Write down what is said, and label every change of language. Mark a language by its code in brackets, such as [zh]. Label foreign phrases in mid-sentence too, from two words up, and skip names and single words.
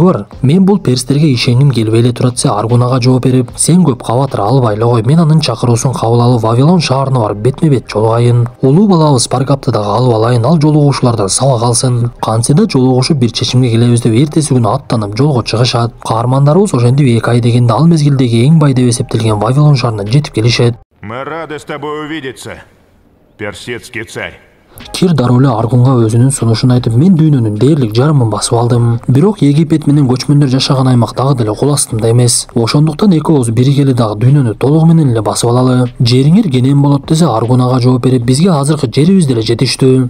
[ky] Мен бул перстерге ишенгим келбей эле турат десе, Аргун ага жооп берип, сен көп кабатыр албай эле кой, мен анын чакыруусун кабыл алып Вавилон шаарына барып бетме-бет жолугайын. Улуу балабыз Паргапты дагы алып алайын, ал жолугуучулардан сабак алсын. Кантсе жолугушуп бир чечимге келебиз деп эртеси күнү аттанып жолго чыгышат. Каармандарыбыз ошентип 2 ай дегенде ал мезгилдеги эң бай деп эсептелген Вавилон шаарына жетип келишет. [ru] Мы рады с тобой увидеться, персидский царь. [ky] Кир дароо эле Аргунга өзүнүн сунушун айтып, мен дүйнөнүн дээрлик жарымын басып алдым. Бирок Египет менен көчмөндөр жашаган аймак дагы деле кол астымда эмес. Ошондуктан экөөбүз биригели дагы дүйнөнү толугу менен эле басып алалы. Жериңер кенен болот десе, Аргун ага жооп берип, бизге азыркы жерибиз деле жетиштүү.